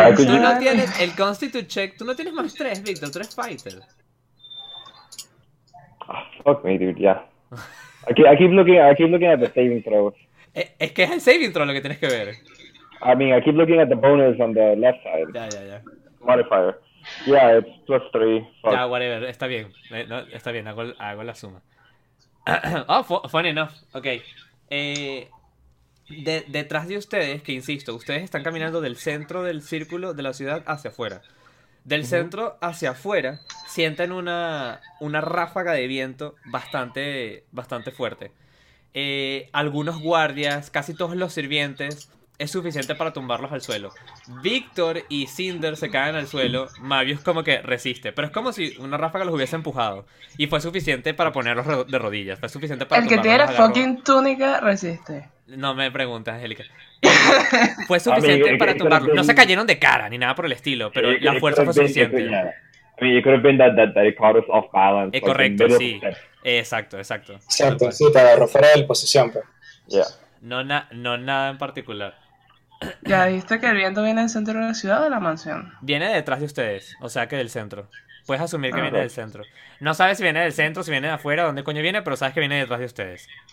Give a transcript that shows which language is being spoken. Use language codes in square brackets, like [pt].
[es] tú no tienes el constitute check, tú no tienes más 3, Victor, tú eres fighter. [en] Oh, fuck me, dude, yeah. I keep looking at the saving throw. [es] Es que es el saving throw lo que tienes que ver. [en] I mean, I keep looking at the bonus on the left side. [es] Ya. [en] Modifier. Yeah, it's plus 3. [es] Ya, whatever, está bien. No, está bien, hago la suma. [en] Oh, funny enough. [es] Okay. Detrás de ustedes, que insisto, ustedes están caminando del centro del círculo de la ciudad hacia afuera. Del centro hacia afuera, sienten una ráfaga de viento bastante, bastante fuerte. Algunos guardias, casi todos los sirvientes, es suficiente para tumbarlos al suelo. Víctor y Cinder se caen al suelo, Mavius como que resiste, pero es como si una ráfaga los hubiese empujado. Y fue suficiente para ponerlos de rodillas, fue suficiente para tumbarlos. El que tiene la fucking túnica resiste. No me preguntes, Angélica. Fue suficiente para tumbarlo. No se cayeron de cara ni nada por el estilo, pero la fuerza fue suficiente. [en] I mean, it could have been that it caught us off balance. [es] Correcto, sí. Exacto. Cierto, sí, te agarró fuera de posición, pero. No nada en particular. ¿Ya viste que el viento viene del centro de la ciudad o de la mansión? Viene detrás de ustedes, o sea que del centro. Puedes asumir que viene del centro. No sabes si viene del centro, si viene de afuera, dónde coño viene, pero sabes que viene detrás de ustedes.